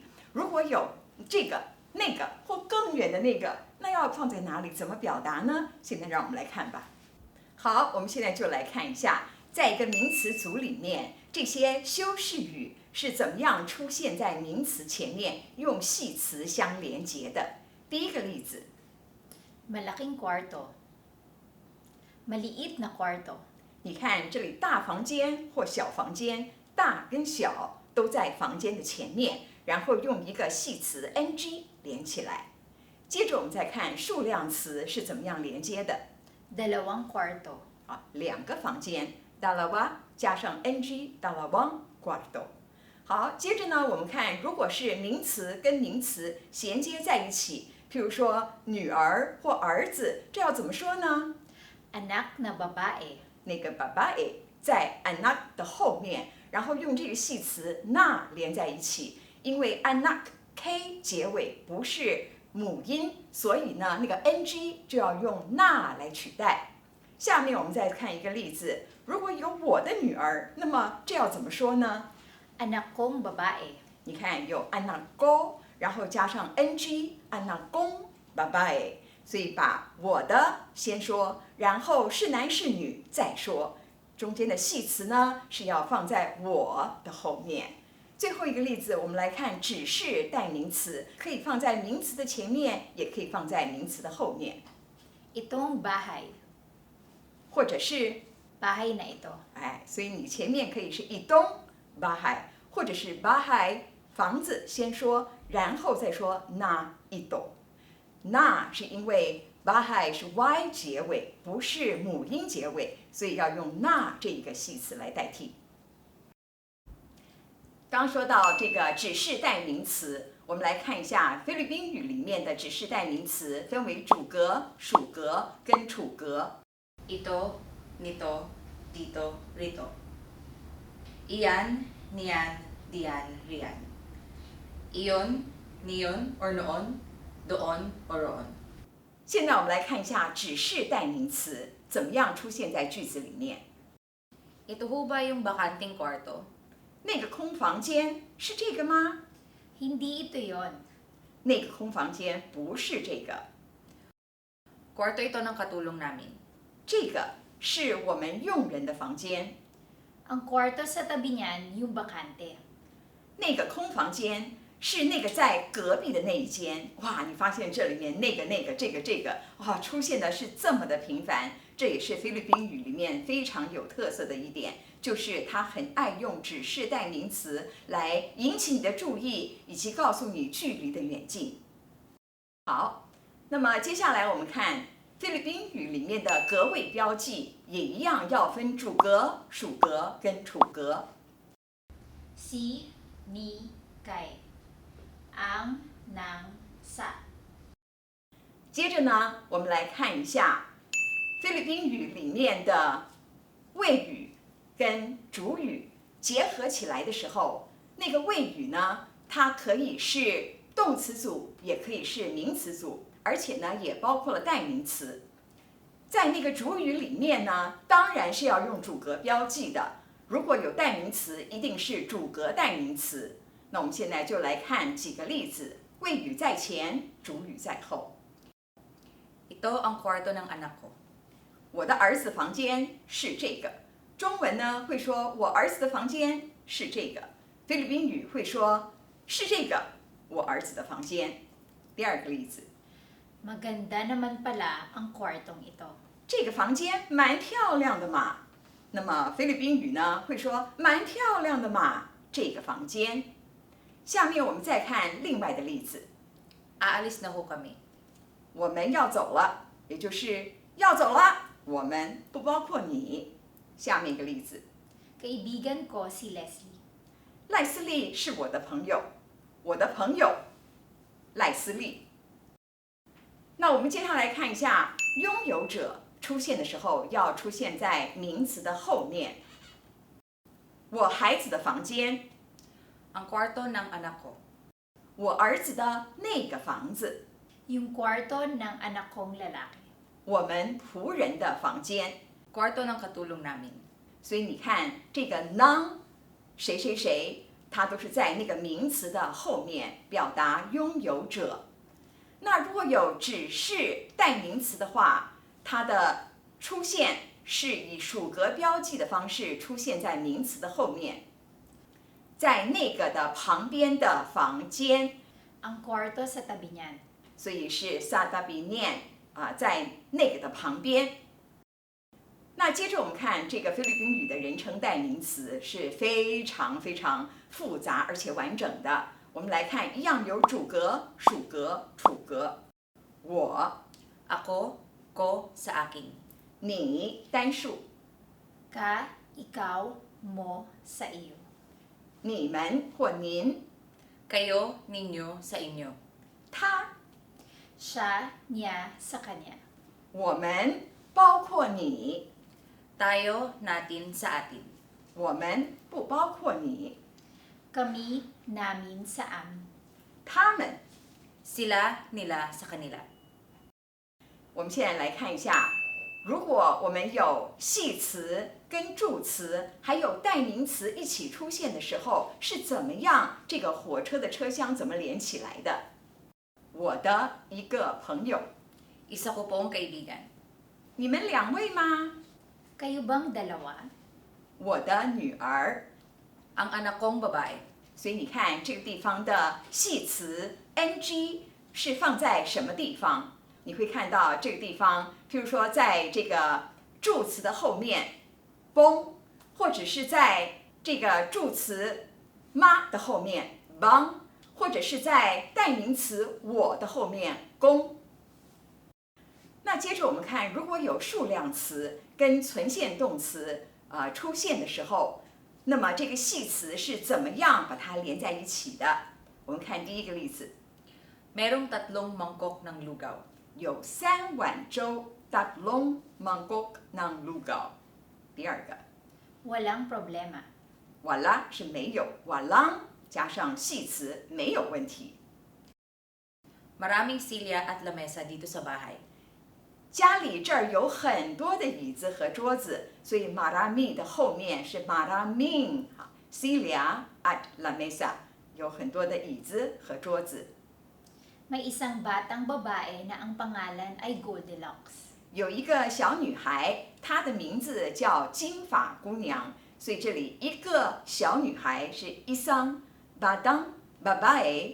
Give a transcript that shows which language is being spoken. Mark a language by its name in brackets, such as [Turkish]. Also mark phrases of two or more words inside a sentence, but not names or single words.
[Chinese] 如果有这个、那个或更远的那个，那要放在哪里？怎么表达呢？现在让我们来看吧。好，我们现在就来看一下，在一个名词组里面，这些修饰语是怎么样出现在名词前面，用系词相连接的。第一个例子 [Filipino] Malaking kwarto. Maliit na kwarto. [Chinese] 你看这里大房间或小房间，大跟小都在房间的前面，然后用一个系词 ng 连起来。接着我们再看数量词是怎么样连接的。 [Filipino] Dalawang kwarto. [Chinese] 啊，两个房间 dalawa 加上 [Filipino] ng dalawang kwarto。 [Chinese] 好，接着呢，我们看如果是名词跟名词衔接在一起，譬如说女儿或儿子，这要怎么说呢？ [Filipino] Anak na babae. [Chinese] 那个 babae 在 anak 的后面，然后用这个系词 na 连在一起，因为 anak k 结尾不是母音，所以呢那个 ng 就要用 na 来取代。下面我们再看一个例子，如果有我的女儿，那么这要怎么说呢？ [Filipino] Anak kong babae. [Chinese] 你看有 [Filipino] anak ko， [Chinese] 然后加上 [Filipino] ng anak kong babae。 [Chinese] 所以把我的先说，然后是男是女再说，中间的系词呢是要放在我的后面。最后一个例子，我们来看指示代名词，可以放在名词的前面，也可以放在名词的后面， [Filipino] Itong bahay. [Chinese] 或者是 [Filipino] Bahay na ito. [Chinese] 所以你前面可以是 [Filipino] itong bahay， [Chinese] 或者是bahay房子先说，然后再说 [Filipino] na ito。 [Chinese] 那是因为 bahay 是 y 结尾，不是母音结尾，所以要用那这一个系词来代替。刚说到这个指示代名词，我们来看一下菲律宾语里面的指示代名词分为主格、属格跟处格。 [Filipino] Ito, nito, dito, rito. Iyan, niyan, diyan, riyan. Iyon, niyon or noon.doon or roon。 [Chinese] 现在我们来看一下指示代名词怎么样出现在句子里面。 [Filipino] Ito ho ba yung bakanting kwarto? [Chinese] 那个空房间是这个吗？ [Filipino] Hindi ito yon. [Chinese] 那个空房间不是这个， [Filipino] Kwarto ito ng katulong namin. [Chinese] 这个是我们佣人的房间。 [Filipino] Ang kwarto sa tabi niyan, yung bakante. [Chinese] 那个空房间是那个在隔壁的那一间。哇，你发现这里面那个这个哇出现的是这么的频繁，这也是菲律宾语里面非常有特色的一点，就是它很爱用指示代名词来引起你的注意，以及告诉你距离的远近。好，那么接下来我们看菲律宾语里面的格位标记，也一样要分主格、属格跟处格。 [Filipino] Si, ni, kay. Ang, nang, sa. [Chinese] 接着呢，我们来看一下菲律宾语里面的谓语跟主语结合起来的时候，那个谓语呢，它可以是动词组，也可以是名词组，而且呢，也包括了代名词。在那个主语里面呢，当然是要用主格标记的。如果有代名词，一定是主格代名词。那我们现在就来看几个例子，谓语在前，主语在后。 [Filipino] Ito ang kwarto ng anak ko. [Chinese] 我的儿子房间是这个。中文呢会说我儿子的房间是这个，菲律宾语会说是这个我儿子的房间。第二个例子 [Filipino] Maganda naman pala ang kwartong ito. [Chinese] 这个房间蛮漂亮的嘛。那么菲律宾语呢会说蛮漂亮的嘛，这个房间。下面我们再看另外的例子， [Filipino] Aalis na ho kami. [Chinese] 我们要走了，也就是要走了，我们不包括你。下面一个例子， [Filipino] Kaibigan ko si Leslie. [Chinese] 赖斯利是我的朋友，我的朋友赖斯利。那我们接下来看一下拥有者出现的时候要出现在名词的后面。我孩子的房间， [Filipino] Ang kwarto ng anak ko. [Chinese] 我儿子的那个房子， [Filipino] Yung kwarto ng anak kong lalaki. [Chinese] 我们仆人的房间。 [Filipino] Kwarto ng katulong namin. [Chinese] 所以你看这个 ng 谁谁谁，它都是在那个名词的后面表达拥有者。那如果有只是代名词的话，它的出现是以属格标记的方式出现在名词的后面，在那个的旁边的房间， [Filipino] Ang kwarto sa tabi niyan. [Chinese] 所以是 [Filipino] sa tabi niyan [Chinese] 啊，在那个的旁边。那接着我们看这个菲律宾语的人称代名词是非常非常复杂而且完整的。我们来看，一样有主格、属格、处格。我、 [Filipino] Ako, ko, sa akin. [Chinese] 你单数， [Filipino] Ka, ikaw, mo, sa iyo. [Chinese] 你们或您， [Filipino] Kayo, ninyo, sa inyo. [Chinese] 他， [Filipino] Siya, niya, sa kanya. [Chinese] 我们包括你， [Filipino] Tayo, natin, sa atin. [Chinese] 我们不包括你， [Filipino] Kami, namin, sa amin. [Chinese] 他们。 [Filipino] Sila, nila, sa kanila. [Chinese] 我们现在来看一下，如果我们有系词跟助词还有代名词一起出现的时候，是怎么样这个火车的车厢怎么连起来的？我的一个朋友， [Filipino] Isa ko pong kaibigan. [Chinese] 你们两位吗？ [Filipino] Kayo bang dalawa? [Chinese] 我的女儿。 [Filipino] Ang anak kong babae. [Chinese] 所以你看这个地方的系词 ng 是放在什么地方？你会看到这个地方，譬如说在这个助词的后面 bong， 或者是在这个助词妈的后面 bang， 或者是在代名词我的后面 gong。那接着我们看，如果有数量词跟存现动词出现的时候，那么这个系词是怎么样把它连在一起的？我们看第一个例子， [Filipino] Merong tatlong mangkok ng lugaw. [Chinese] 有3碗粥 [Filipino] tatlong mangkok ng lugaw。 [Chinese] 第二个 [Filipino] Walang problema. [Chinese] wala 是没有 walang 加上系词没有问题。 [Filipino] Maraming silya at lamesa dito sa bahay. [Chinese] 家里这儿有很多的椅子和桌子，所以 marami 的后面是 [Filipino] maraming silya at lamesa， [Chinese] 有很多的椅子和桌子。 [Filipino] May isang batang babae na ang pangalan ay Goldilocks. [Chinese] 有一个小女孩，她的名字叫金发姑娘，所以这里一个小女孩是 [Filipino] isang batang babae。